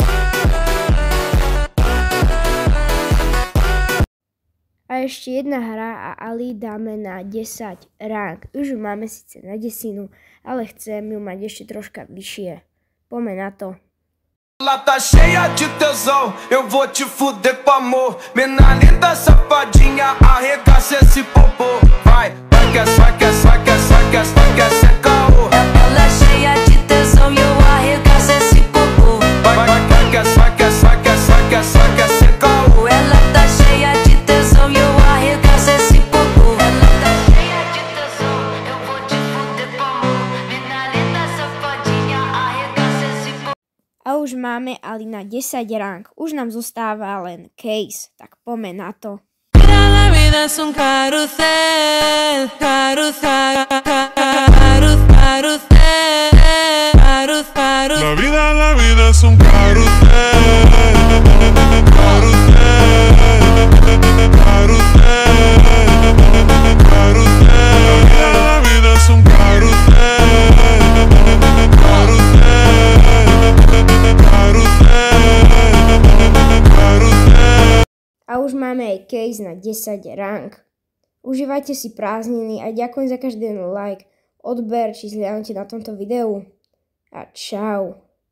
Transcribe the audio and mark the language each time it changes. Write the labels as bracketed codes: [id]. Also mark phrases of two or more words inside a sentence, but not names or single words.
[sk] A ešte jedna hra a Ali dáme na 10 rank. Už ju máme síce na 10, ale chcem ju mať ešte troška vyššie. Poďme na to. [pt] Ela tá cheia de tesão, eu vou te fuder com amor. Mina linda, safadinha, arregaça esse popô. Vai, vai que é, vai que é, vai que é, vai que é, vai que é sem caô. Ela cheia de tesão e eu arregaço esse popô. Vai, vai que é, vai que é, vai que é, vai que é, vai que é sem caô. Ela tá cheia de tesão e eu arregaço esse popô. Ela tá cheia de tesão, eu vou te fuder com amor. Mina linda, safadinha, arregaço esse popô. [sk] A už máme Ali na 10 rank. Už nám zostáva len Case, tak poďme na to. [es] La vida es un carrusel, carrusel, carrusel, carrusel, carrusel. La vida es un carrusel, carrusel, carrusel, carrusel. La vida es un carrusel, carrusel, carrusel. [sk] A už máme aj Case na 10 rank. Užívajte si prázdniny a ďakujem za každý like, odber či zhľadnite na tomto videu. A čau.